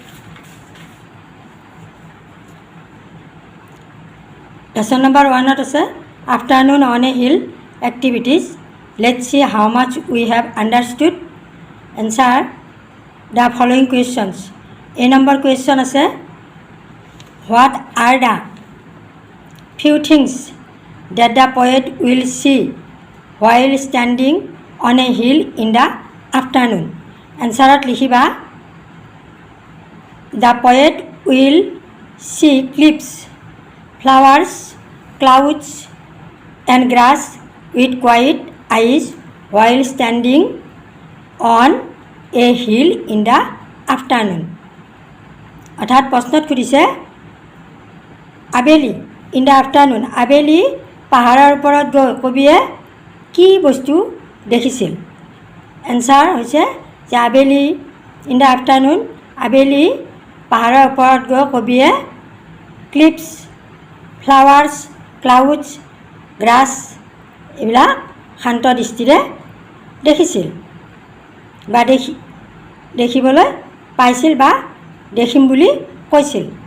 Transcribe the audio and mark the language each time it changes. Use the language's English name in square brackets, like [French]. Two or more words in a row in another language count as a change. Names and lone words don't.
[English] lesson number [Assamese] 1ত আছে আফটাৰনুন অন এ হিল এক্টিভিটিজ। [English] let's see how much we have understood. answer the following questions. [Assamese] A নম্বৰ কুৱেশ্যন আছে [English] what are the few things that the poet will see while standing on a hill in the afternoon. [Assamese] এনচাৰত লিখিবা [English] the poet will see cliffs, flowers, clouds and grass with quiet eyes while standing on a hill in the afternoon. [Assamese] অৰ্থাৎ প্ৰশ্নত সুধিছে আবেলি [English] in the afternoon, [Assamese] আবেলি পাহাৰৰ ওপৰত গৈ কবিয়ে কি বস্তু দেখিছিল। এনচাৰ হৈছে যে আবেলি [English] in the afternoon, [Assamese] আবেলি পাহাৰৰ ওপৰত গৈ কবিয়ে ক্লিপছ, ফ্লাৱাৰ্ছ, ক্লাউডছ, গ্ৰাছ এইবিলাক শান্ত দৃষ্টিৰে দেখিছিল বা দেখিবলৈ পাইছিল বা দেখিম বুলি কৈছিল।